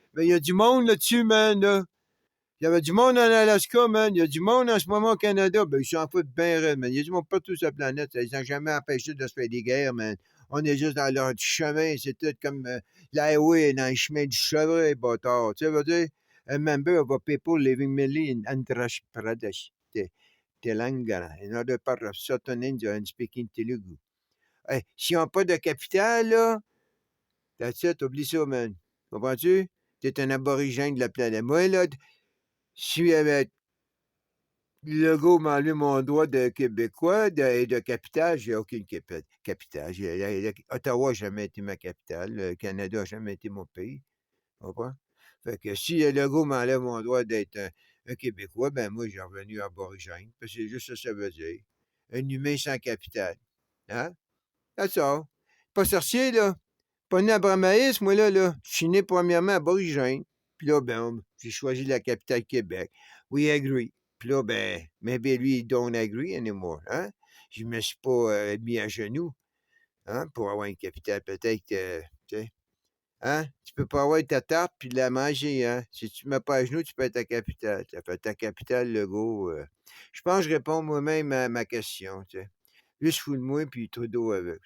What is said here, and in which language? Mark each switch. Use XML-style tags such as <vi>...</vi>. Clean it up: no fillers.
<fr>Mais il y a du monde là-dessus, man, là. Il y avait du monde en Alaska, man. Il y a du monde en ce moment au Canada. Ben, ils s'en foutent bien raide, man. Il y a du monde partout sur la planète. Ils n'ont jamais empêché de se faire des guerres, man. On est juste dans leur chemin. C'est tout comme l'highway dans le chemin du chevreuil, bâtard. Tu sais, veut dire,</fr> <en>a member of a people living mainly in Andhra Pradesh, Telangana, in other part of southern India and speaking Telugu.</en> <fr>Hey, s'ils n'ont pas de capitale, là,</fr> <en>that's it,</en> <fr>oublie ça, man. Comprends-tu? T'es un aborigène de la planète. Moi, là, si Legault m'a enlevé mon droit de Québécois et de capitale. J'ai aucune capitale. Ottawa n'a jamais été ma capitale. Le Canada n'a jamais été mon pays. Tu comprends? Fait que si Legault m'enlève mon droit d'être un Québécois, ben moi, j'ai revenu aborigène. Parce que c'est juste ça que ça veut dire. Un humain sans capitale. Hein?</fr> <en>That's all.</en> <fr>Pas sorcier, là. Pas né à Bramaïs, moi, là. Je suis né premièrement aborigène. Puis là, ben, j'ai choisi la capitale Québec.</fr> <en>We agree.</en> <fr>Puis là, ben,</fr> <en>maybe</en> <fr>lui,</fr> <en>he don't agree anymore,</en> <fr>hein? Je me suis pas mis à genoux, hein, pour avoir une capitale. Peut-être que, tu sais, hein? Tu peux pas avoir ta tarte puis la manger, hein? Si tu te mets pas à genoux, tu peux être ta capitale. Ça fait ta capitale, Legault. Je pense que je réponds moi-même à ma question, tu sais. Juste fou de moi, puis Trudeau avec.</fr>